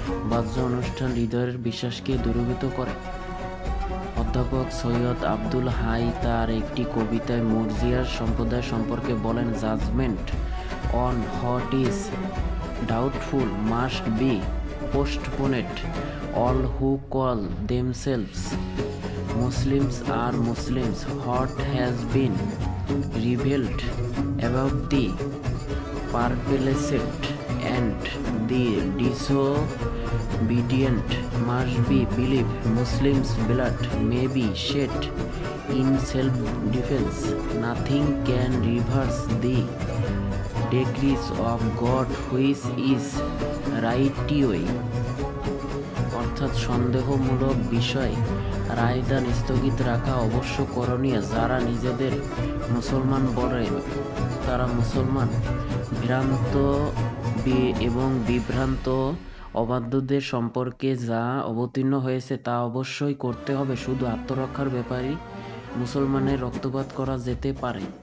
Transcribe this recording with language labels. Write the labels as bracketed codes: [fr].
[bn] বাহ্য অনুষ্ঠান হৃদয়ের বিশ্বাসকে দূরীভূত করে। অধ্যাপক সৈয়দ আব্দুল হাই তার একটি কবিতায় মুরজিয়া সম্প্রদায় সম্পর্কে বলেন, [en] Judgment on what is doubtful must be postponed. All who call themselves Muslims are Muslims. What has been revealed about the perplexed and the disobedient must be believed. Muslims' blood may be shed in self-defense. Nothing can reverse the decrees of God, which is rightly. [bn] অর্থাৎ সন্দেহমূলক বিষয় রায়দান স্থগিত রাখা অবশ্য করণীয়। যারা নিজেদের মুসলমান বলে তারা মুসলমান। ভ্রান্ত এবং বিভ্রান্ত অবাধ্যদের সম্পর্কে যা অবতীর্ণ হয়েছে তা অবশ্যই করতে হবে। শুধু আত্মরক্ষার ব্যাপারেই মুসলমানের রক্তপাত করা যেতে পারে।